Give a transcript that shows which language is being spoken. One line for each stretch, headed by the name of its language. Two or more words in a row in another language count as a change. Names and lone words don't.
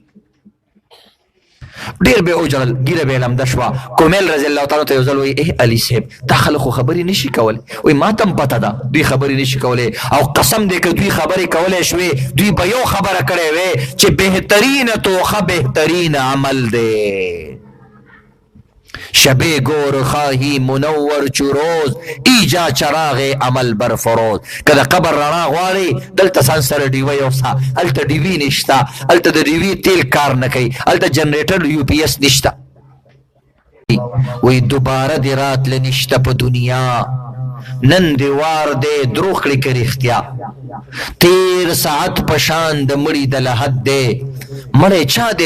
Pashto: ډېر به وجړل ګیره به یې لمده شوه کومیل
Arabic: رضی الله تعالی
Pashto: ته یو ځل وایي ای علي صاحب دا خلک خو خبرې نشي کولی وایي ما ته هم پته ده دوی خبرې نشي کولی او قسم دی که دوی خبرې کولی شوې دوی به یو خبره کړې وې چې بهترینه توخه بهترین عمل دی
Persian: شب گور خواهی منور چو روز ایجا چراغ عمل بر فروز
Pashto: که د قبر رڼا غواړې دلته ځان سره ډیوه یوسه هلته ډیوي نشته هلته د ډیوي تیل کار نه کوي هلته جنریټر یو پی ایس نشته وی دوباره دې راتله نشته په دنیا نن دې وار دی دروغ کړي که رښتیا تیر ساعت په شان د مړي د لحد دی مړی چا دی